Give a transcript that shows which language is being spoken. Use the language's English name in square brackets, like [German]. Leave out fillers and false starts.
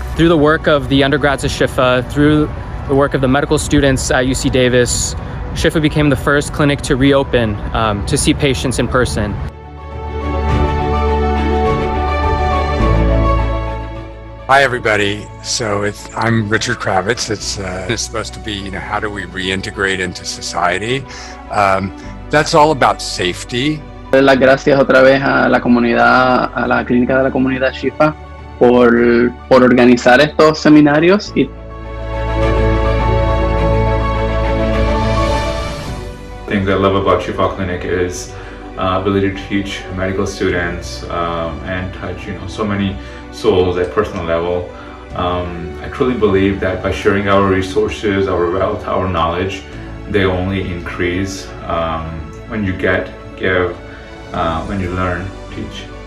[English] Through the work of the undergrads at Shifa, through the work of the medical students at UC Davis, Shifa became the first clinic to reopen to see patients in person. Hi, everybody. So I'm Richard Kravitz. It's supposed to be, how do we reintegrate into society? That's all about safety. [Spanish] Las gracias otra vez a la comunidad, a la clínica de la comunidad Shifa por organizar estos seminarios. [English] things I love about Shifa Clinic is ability to teach medical students and touch so many souls at personal level. I truly believe that by sharing our resources, our wealth, our knowledge, they only increase when you give, when you learn, teach.